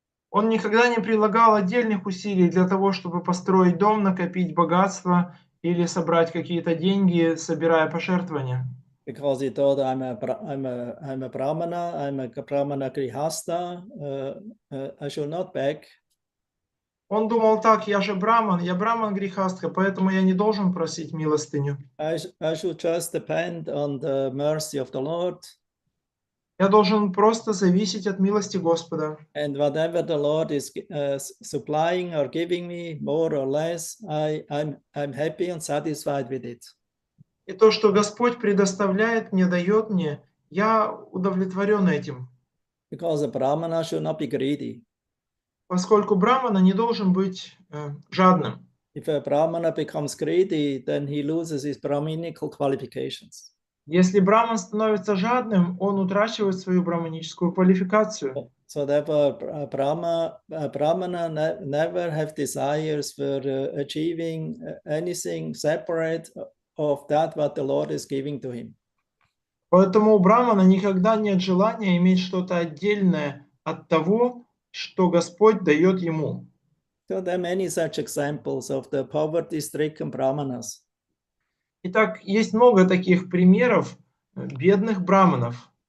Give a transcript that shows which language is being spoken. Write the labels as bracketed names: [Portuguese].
[Russian] Он никогда не прилагал отдельных усилий для того, чтобы построить дом, накопить богатство или собрать какие-то деньги, собирая пожертвования. [English] Because he thought I'm a brahmana, I'm a brahmana grihasta, I should not beg. [Russian] Он думал так: я же браман, я браман грехастха, поэтому я не должен просить милостыню. [English] I should just depend on the mercy of the Lord. [Russian] Я должен просто зависеть от милости Господа. [English] And whatever the Lord is supplying or giving me, more or less, I'm happy and satisfied with it. [Russian] И то, что Господь предоставляет мне, дает мне, я удовлетворен этим. [English] Because a brahmana should not be greedy. [Russian] Поскольку брамана не должен быть жадным. [English] If a brahmana becomes greedy, then he loses his brahminical qualifications. [Russian] Если браман становится жадным, он утрачивает свою браманическую квалификацию. [English] So therefore, a brahmana never have desires for achieving anything separate of that what the Lord is giving to him. [Russian] Поэтому у брамана никогда нет желания иметь что-то отдельное от того, что Господь дает ему. [English] So there are many such examples of the poverty-stricken brahmanas. [Russian] Итак, есть много таких примеров бедных браманов,